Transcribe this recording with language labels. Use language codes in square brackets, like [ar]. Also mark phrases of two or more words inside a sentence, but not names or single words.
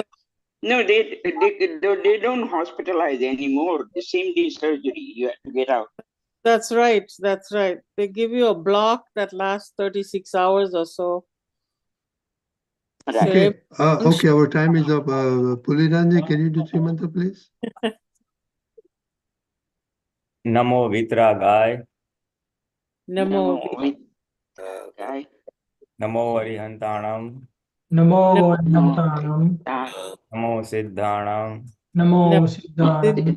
[en] No, they don't hospitalize anymore. The same day surgery, you have to get out. that's right. That's right. They give you a block that lasts 36 hours or so. Right. Okay, okay, our time is up. Pulinanandji, can you do three mantra, please? [pra] Namo vitragaय. Namo. [en] Right. [pra] Namo arihantanam. Namo Vaidyantanam. Namo siddhanam. Namo Siddhanam.